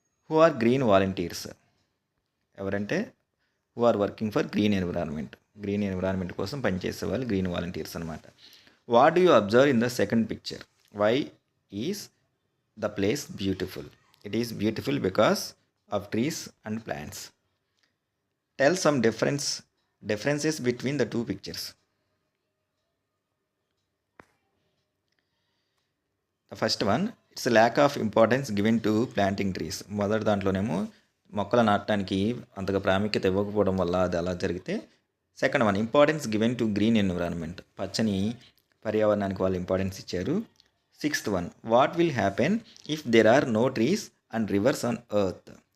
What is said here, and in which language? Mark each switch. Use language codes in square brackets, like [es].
[en] Who are green volunteers? ఎవరంటే who are working for green environment [te] కోసం పనిచేసే వాళ్ళు [en] Green volunteers అనమాట. What do you observe in the second picture? Why is the place beautiful? It is beautiful because of trees and plants. Tell some differences between the two pictures. The first one, it's a lack of importance given to planting trees. [te] మొదటి దాంట్లోనేమో మొక్కలు నాటడానికి అంతగా ప్రాముఖ్యత ఇవ్వకపోవడం వల్ల అది అలా జరిగితే. [en] second one, importance given to green environment, [te] పచ్చని పర్యావరణానికి వాళ్ళు ఇంపార్టెన్స్ ఇచ్చారు. [en] Sixth one, what will happen if there are no trees and rivers on earth?